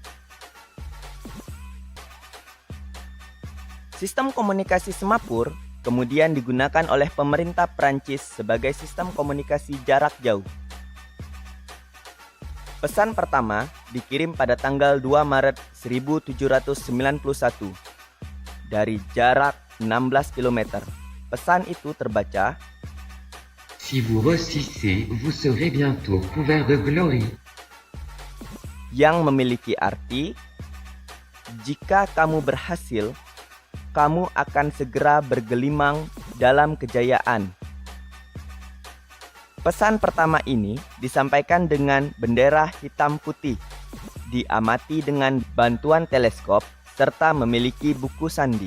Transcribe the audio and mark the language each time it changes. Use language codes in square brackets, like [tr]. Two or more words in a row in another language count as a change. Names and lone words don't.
[id] Sistem komunikasi semapur kemudian digunakan oleh pemerintah Prancis sebagai sistem komunikasi jarak jauh. Pesan pertama dikirim pada tanggal 2 Maret 1791 dari jarak 16 km. Pesan itu terbaca, [fr] Si vous réussissez, vous serez bientôt couvert de gloire. [id] yang memiliki arti, jika kamu berhasil, kamu akan segera bergelimang dalam kejayaan. Pesan pertama ini disampaikan dengan bendera hitam putih, diamati dengan bantuan teleskop, serta memiliki buku sandi.